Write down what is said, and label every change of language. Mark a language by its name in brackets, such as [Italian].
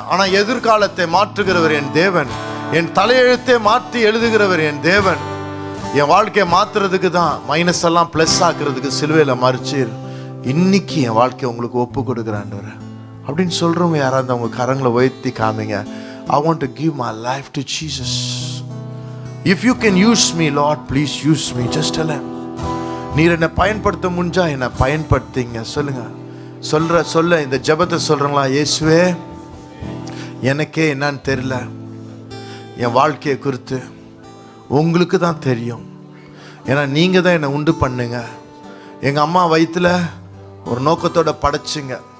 [Tamil] ஆனால் எதிர்காலத்தை மாற்றுகிறவர் என் தேவன், என் தலையெழுத்தை மாற்றி எழுதுகிறவர் என் தேவன். என் வாழ்க்கையை மாற்றுறதுக்கு தான் மைனஸ் எல்லாம் ப்ளஸ் ஆக்குறதுக்கு சிலுவையில் மறிச்சீர். இன்னைக்கு என் வாழ்க்கையை உங்களுக்கு ஒப்பு கொடுக்குறாண்டவர் அப்படின்னு சொல்கிறவங்க யாராவது அவங்க கரங்களை உயர்த்தி காமிங்க. [English] I want to give my life to Jesus. If you can use me, Lord, please use me. Just tell him. [Tamil] நீர் என்னை பயன்படுத்த முடிஞ்சா என்னை பயன்படுத்திங்க சொல்லுங்க. சொல்ல இந்த ஜெபத்தை சொல்கிறங்களா? இயேசுவே, எனக்கே என்னன்னு தெரியல, என் வாழ்க்கையை குறித்து உங்களுக்கு தான் தெரியும். ஏன்னா நீங்கள் தான் என்னை உண்டு பண்ணுங்க. எங்கள் அம்மா வயிற்றில் ஒரு நோக்கத்தோட படைச்சிங்க.